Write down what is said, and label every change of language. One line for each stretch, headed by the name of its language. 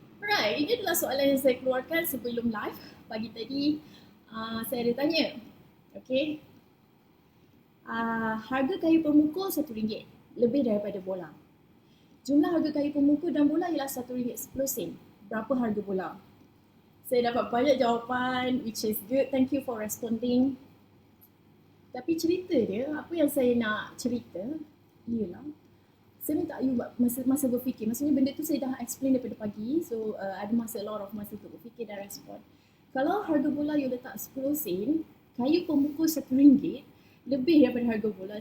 Malay: Alright, ini adalah soalan yang saya keluarkan sebelum live pagi tadi. Saya ada tanya, okay, harga kayu pemukul RM1 lebih daripada bola. Jumlah harga kayu pemukul dan bola ialah RM1.10. Berapa harga bola? Saya dapat banyak jawapan,
English: which is good. Thank you for responding.
Malay: Tapi cerita dia, apa yang saya nak cerita ialah saya minta you buat masa berfikir. Maksudnya benda tu saya dah explain daripada pagi. So ada
English: a lot of
Malay: masa untuk berfikir dan respon. Kalau harga bola you letak 10 sen, kayu pemukul RM1 lebih daripada harga bola.